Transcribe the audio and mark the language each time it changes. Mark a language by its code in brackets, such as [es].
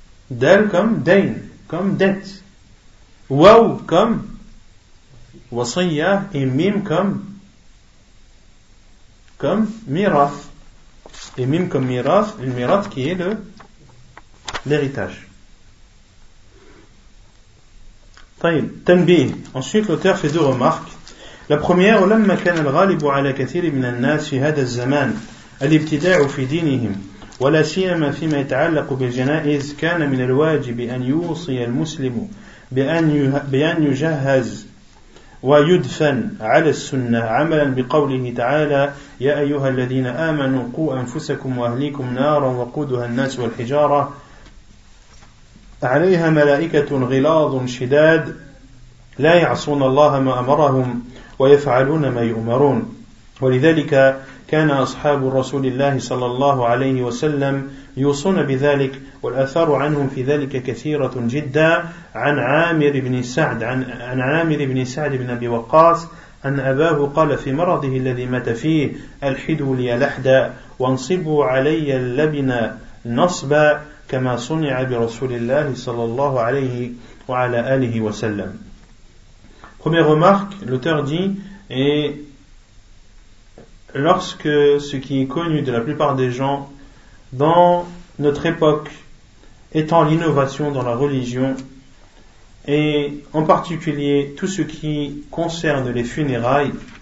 [fr] Dal comme dain, comme dette. Waou comme. Wasiyya et mim comme. comme miraf. Et mime comme miraf, une miraf qui est l'héritage. [ar] طيب تنبيه. [fr] Ensuite l'auteur fait deux remarques. La première, [ar] ولما كان الغالب على كثير من الناس في هذا الزمان الابتداع في دينهم ولا سيما فيما يتعلق بالجنائز كان من الواجب أن يوصي المسلم بأن يجهز ويدفن على السنة عملا بقوله تعالى يا أيها الذين آمنوا قوا أنفسكم وأهليكم نارا وقودها الناس والحجارة عليها ملائكة غلاظ شداد لا يعصون الله ما أمرهم ويفعلون ما يؤمرون ولذلك كان أصحاب رسول الله صلى الله عليه وسلم يوصون بذلك والأثار عنهم في ذلك كثيرة جدا عن عامر بن سعد بن أبي وقاص أن أباه قال في مرضه الذي مات فيه الحدوا لي لحدا وانصبوا علي اللبن نصبا كما صنع برسول الله صلى الله عليه وعلى آله وسلم. [fr] Première remarque, l'auteur dit, et lorsque ce qui est connu de la plupart des gens dans notre époque étant l'innovation dans la religion, et en particulier tout ce qui concerne les funérailles,